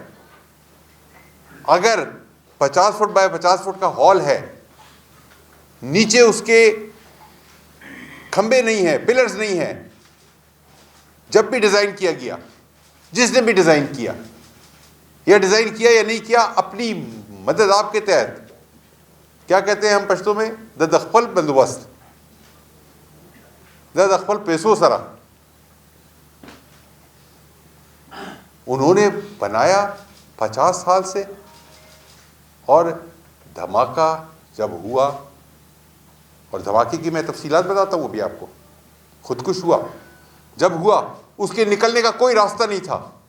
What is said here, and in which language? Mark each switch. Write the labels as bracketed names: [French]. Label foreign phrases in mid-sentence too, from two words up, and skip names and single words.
[Urdu] اگر 50 فٹ بائی 50 فٹ کا ہال ہے، نیچے اس کے کھمبے نہیں ہیں، پلرز نہیں ہیں، جب بھی ڈیزائن کیا گیا، جس نے بھی ڈیزائن کیا، یا ڈیزائن کیا یا نہیں کیا، اپنی مدد آپ کے تحت، کیا کہتے ہیں ہم پشتو میں، [Pashto] د خپل بندوبست، زد اخپل پیسو سرا [Urdu] انہوں نے بنایا 50 سال سے. اور دھماکہ جب ہوا, اور دھماکے کی میں تفصیلات بتاتا ہوں, وہ بھی آپ کو, خودکش ہوا, جب ہوا اس کے نکلنے کا کوئی راستہ نہیں تھا.